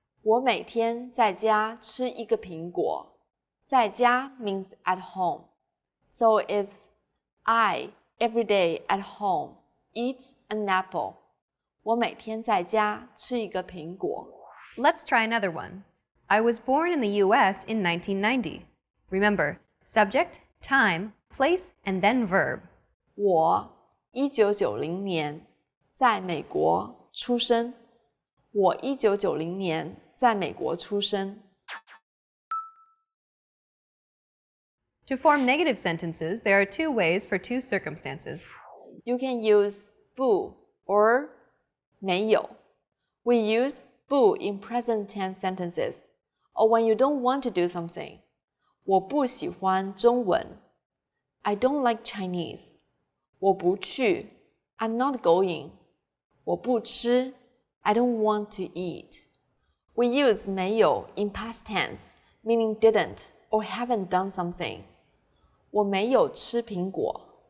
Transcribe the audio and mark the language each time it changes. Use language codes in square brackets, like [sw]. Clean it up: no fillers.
[zh] 我每天在家吃一个苹果在家 [en] means at home so it's I every day at home eat an apple [zh] 我每天在家吃一个苹果 [en] Let's try another one. I was born in the US in 1990. Remember, subject, time, place, and then verb. [zh] 我1990年在美国出生我1990年在美国出生 [en] To form negative sentences, there are two ways for two circumstances. You can use 不 or 没有 We use 不 in present tense sentences or when you don't want to do something [zh] 我不喜欢中文 [en] I don't like Chinese [zh] 我不去 [en] I'm not going [zh] 我不吃 [en] I don't want to eat We use 没有 in past tense meaning didn't or haven't done something [zh] 我没有吃苹果